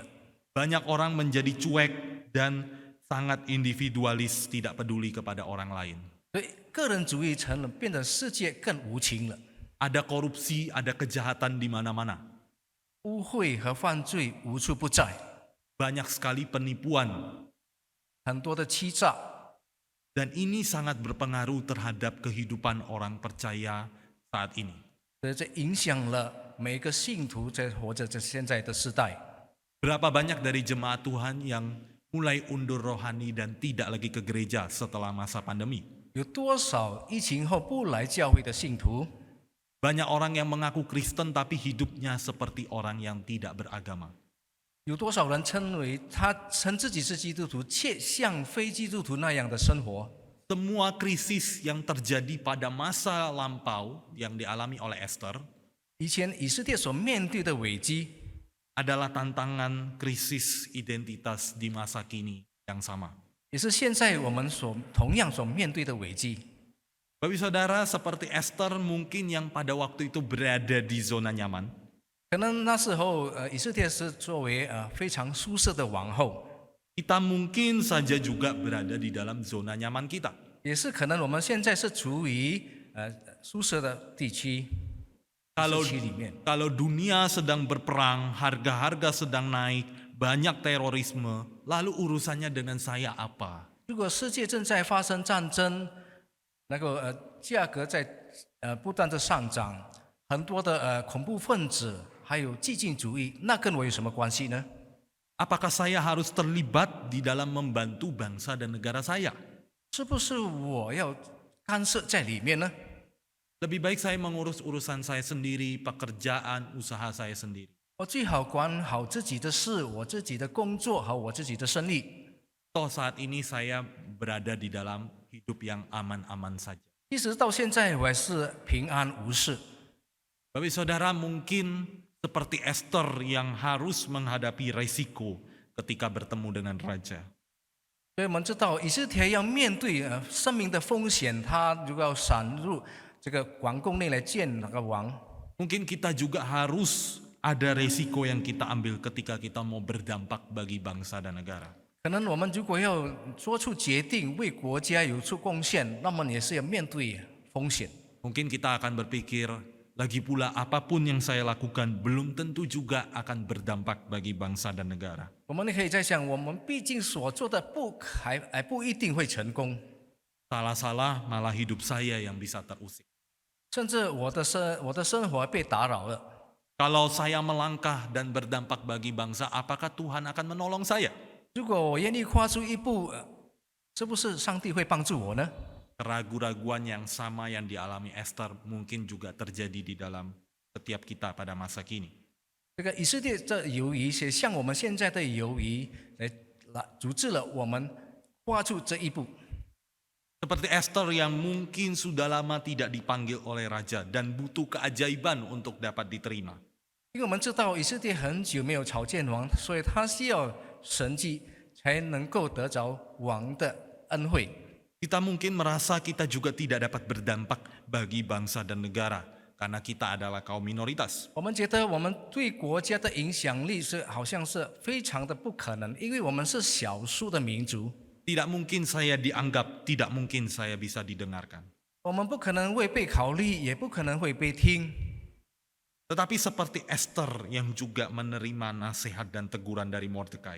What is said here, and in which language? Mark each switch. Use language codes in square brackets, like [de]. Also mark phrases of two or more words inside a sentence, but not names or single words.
[id] Banyak orang menjadi cuek dan sangat individualis, tidak peduli kepada orang lain. [zh] 所以个人主义变得世界更无情了， [id] Ada korupsi, ada kejahatan di mana-mana. [zh] 污秽和犯罪无处不在， [id] Banyak sekali penipuan. [zh] 很多的欺诈， [id] Dan ini sangat berpengaruh terhadap kehidupan orang percaya saat ini. [zh] 所以这影响了每一个信徒在活着这现在的时代。 [id] Berapa banyak dari jemaat Tuhan yang mulai undur rohani dan tidak lagi ke gereja setelah masa pandemi? [zh] 有多少疫情后不来教会的信徒？ [id] Banyak orang yang mengaku Kristen tapi hidupnya seperti orang yang tidak beragama. [zh] 有多少人称自己是基督徒，却像非基督徒那样的生活？ [id] Semua krisis yang terjadi pada masa lampau yang dialami oleh Esther [zh] 以前以色列所面对的危机， [id] adalah tantangan krisis identitas di masa kini yang sama. [zh] 也是现在我们同样所面对的危机。 [id] Bapak Saudara, seperti Esther mungkin yang pada waktu itu berada di zona nyaman, [zh] 可能那时候，以色列是作为非常舒适的王后， [id] kita mungkin saja juga berada di dalam zona nyaman kita. [zh] 也是可能我们现在是处于舒适的地区。 [id] Kalau [zh] 时期里面， [id] kalau dunia sedang berperang, harga-harga sedang naik, banyak terorisme, lalu urusannya dengan saya apa? [zh] 如果世界正在发生战争，那个价格在不断的上涨，很多的恐怖分子还有激进主义，那跟我有什么关系呢？ [id] Apakah saya harus terlibat di dalam membantu bangsa dan negara saya? [zh] 是不是我要干涉在里面呢？ [id] Lebih baik saya mengurus urusan saya sendiri, pekerjaan, usaha saya sendiri. [zh] 我最好管好自己的事，我自己的工作和我自己的生意。 [id] Toh saat ini saya berada di dalam hidup yang aman-aman saja. [zh] 其实到现在我还是平安无事。 [id] Bapak saudara, mungkin seperti Esther yang harus menghadapi resiko ketika bertemu dengan raja. [zh] 所以我们知道，以色列要面对生命的风险，他如果要闪入这个王宫内来见那个王。 [id] Mungkin kita juga harus ada resiko yang kita ambil ketika kita mau berdampak bagi bangsa dan negara. [zh] 可能我们如果要做出决定，为国家有出贡献，那么也是要面对风险。 [id] Mungkin kita akan berpikir, lagi pula apapun yang saya lakukan belum tentu juga akan berdampak bagi bangsa dan negara. [zh] 我们可以在想，我们毕竟所做的还不一定会成功， [id] Salah-salah malah hidup saya yang bisa terusik. [zh] 甚至我的生活被打扰了。 [id] Kalau saya melangkah dan berdampak bagi bangsa, apakah Tuhan akan menolong saya? [zh] 如果我愿意跨出一步，是不是上帝会帮助我呢？ [id] Keraguan-raguan yang sama yang dialami Esther mungkin juga terjadi di dalam setiap kita pada masa kini. [zh] 这个以色列的犹疑，也像我们现在的犹疑，来阻止了我们跨出这一步。 [id] Seperti Esther yang mungkin sudah lama tidak dipanggil oleh raja dan butuh keajaiban untuk dapat diterima. [zh] 因为我们知道以色列很久没有朝见王，所以他需要神迹才能够得着王的恩惠。 [id] Kita mungkin merasa kita juga tidak dapat berdampak bagi bangsa dan negara karena kita adalah kaum minoritas. [zh] 我们觉得我们对国家的影响力好像是非常的不可能，因为我们是少数的民族， [id] Tidak mungkin saya dianggap, tidak mungkin saya bisa didengarkan. [zh] 我们不可能会被考虑，也不可能会被听。 [id] Tetapi seperti Esther yang juga menerima nasihat dan teguran dari Mordekai.